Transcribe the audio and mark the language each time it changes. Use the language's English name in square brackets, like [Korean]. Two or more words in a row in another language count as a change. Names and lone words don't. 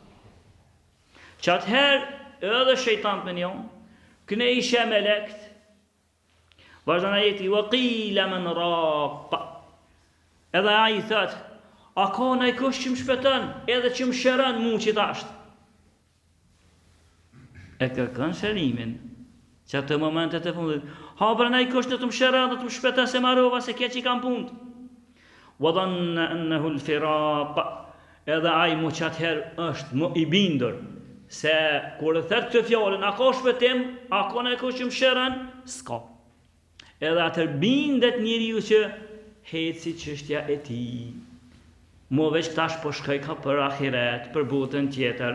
[Albanian] Çatëherë edhe shejtan me njon, këne ishe me lekt, vazhdan ajeti, [Arabic] وقيل من راق, [Albanian] edhe a i thët, a ka nëj kush që më shpëtën, edhe që më shërën mu që tashtë. E kërkën shërimin, që atë momentet e fundit, ha bërë nëj kush në të më shërën, dhe të më shpëtën se marova, se kje që i kam punët. [Arabic] وظن أنه الفراق, [Albanian] edhe ai mu çatëherë është më i bindur se kur e thot këtë fjalën, a ka shpëtim, a ka ne kush më shëron, s'ka. Edhe atë bindet njeriu që heci çështja e tij. Mo veç tash po shkoj ka për ahiret, për botën tjetër.